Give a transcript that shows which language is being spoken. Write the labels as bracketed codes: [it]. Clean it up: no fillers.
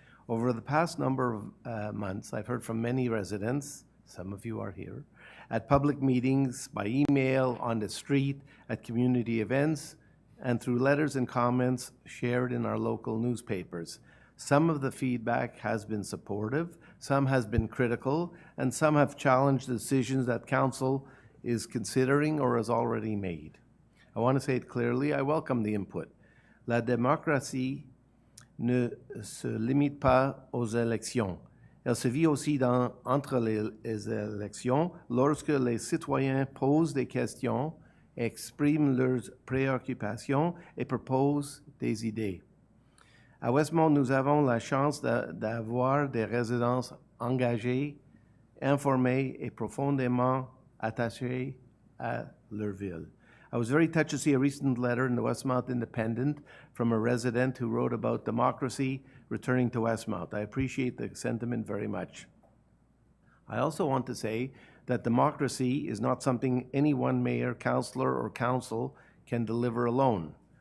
[en] Over the past number of months, I've heard from many residents, some of you are here, at public meetings, by email, on the street, at community events, and through letters and comments shared in our local newspapers. Some of the feedback has been supportive, some has been critical, and some have challenged decisions that Council is considering or has already made. I want to say it clearly, I welcome the input. [fr] La démocratie ne se limite pas aux élections. Elle se vit aussi entre les élections, lorsque les citoyens posent des questions, expriment leurs préoccupations et proposent des idées. À Westmount, nous avons la chance d'avoir des résidents engagés, informés et profondément attachés à leur ville. [en] I was very touched to see a recent letter in the Westmount Independent from a resident who wrote about democracy returning to Westmount. I appreciate the sentiment very much. I also want to say that democracy is not something any one mayor, councillor, or council can deliver alone.